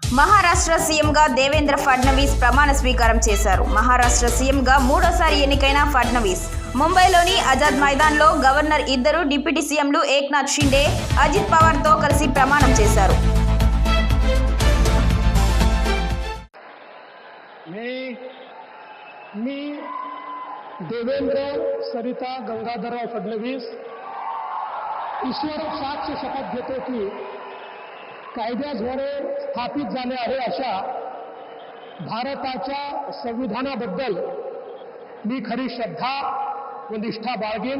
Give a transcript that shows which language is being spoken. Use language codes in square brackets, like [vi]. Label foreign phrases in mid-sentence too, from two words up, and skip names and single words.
[te] మహారాష్ట్ర సీఎంగా దేవేంద్ర ఫడ్నవీస్ ప్రమాణ స్వీకారం చేశారు. మహారాష్ట్ర సీఎంగా మూడోసారి ఎన్నికైన ఫడ్నవీస్ ముంబైలోని ఆజాద్ మైదాన్లో గవర్నర్, ఇద్దరు డిప్యూటీ సీఎంలు ఏక్నాథ్ షిండే, అజిత్ పవార్తో కలిసి ప్రమాణం చేశారు. [mr] मी देवेंद्र सरिता गंगाधरराव फडणवीस ईश्वर साक्ष शपथ घेतो की कायद्याद्वारे स्थापित झाले आहे अशा भारताच्या संविधानाबद्दल मी खरी श्रद्धा व निष्ठा बाळगेन.